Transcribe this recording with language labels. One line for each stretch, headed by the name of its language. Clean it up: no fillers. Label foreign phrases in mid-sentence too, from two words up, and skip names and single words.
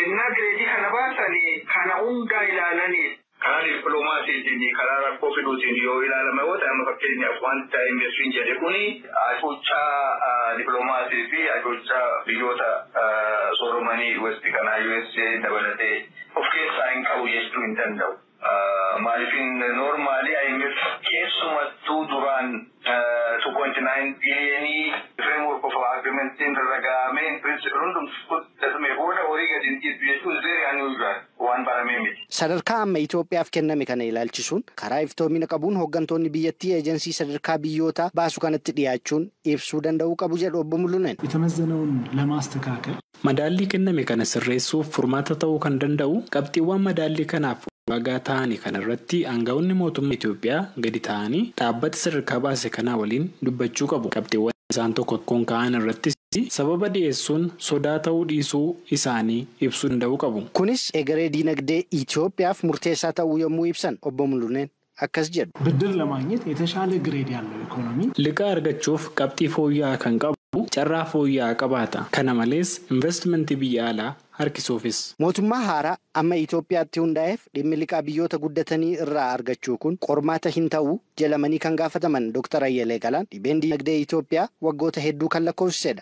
Oromo: So dinagdee kana baasanii kana hundaa ilaalanii karaa dippiloomaasiitiin karaa rakkoo fiduutiin yoo ilaalame yoo ta'e amma fakkeenyaaf wanta investiin jedhe kuni ajochaa dippiloomaasii fi ajochaa biyyoota sooromanii westi kanaa USA dabalatee of keessaa hin qabu jechuu hin danda'u. Maaliifin normaalii IMF keessumattuu duraan 2.9 biliyoonii
English: framework of agreementiin
Oromo: raggaamee principle hundumtuu booda horii gadi hin dhiisu jechuun
English: very unusual
Oromo: waan baramee miti. Sadarkaa amma Itoophiyaaf kenname kana ilaalchisuun karaa iftoomina qabuun hooggantoonni biyyattii eejensii sadarkaa biyyootaa baasu kanatti dhiyaachuun ibsuu danda'uu qabu jedhu obbo Mulunen.
Amharic: የተመዘነውን ለማስተካከል
Oromo: madaallii kenname kana sirreessuuf furmaata ta'uu kan danda'u qabxiiwwan madaallii kanaaf wagaa ta'anii kanarratti aangawoonni mootummaa Itoophiyaa gadi ta'anii dhaabbata sadarkaa baase kanaa waliin dubbachuu qabu. Qabxiiwwan isaan tokkoon ka'an irratti sababa dhiyeessuun sodaa ta'uu dhiisuu isaanii ibsuu danda'uu qabu. Kunis egeree diinagdee Itoophiyaaf murteessaa ta'uu yommuu ibsan obbo Mulunen akkas jedhu.
Amharic: ብድር ለማግኘት የተሻለ ግሬድ ያለው ኢኮኖሚ
Oromo: liqaa argachuuf qabxii fooyya'aa kan qabu carraa fooyya'aa qabaata. Kana malees investimentii biyya alaa harkisuufis. Mootummaa haaraa amma Itoophiyaatti hundaa'eef dhimmi liqaa biyyoota guddatanii irraa argachuu kun qormaata hin ta'u jedhamanii kan gaafataman Dr. Ayyalee Galaan dhibeen diinagdee Itoophiyaa waggoota hedduu kan lakkoofsisedha.